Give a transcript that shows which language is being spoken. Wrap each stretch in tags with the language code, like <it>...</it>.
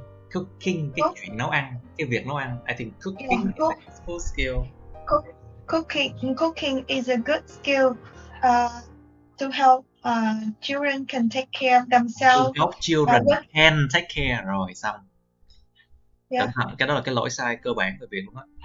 <en>cooking,</en> <vi>cái chuyện nấu ăn, cái việc nấu ăn.</vi> <en>I think cooking is a useful skill. Cooking is a good skill to help children can take care of themselves. To help children can take care.</en> <vi>Rồi xong. Cẩn thận, cái đó là cái lỗi sai cơ bản về Việt luôn á.</vi>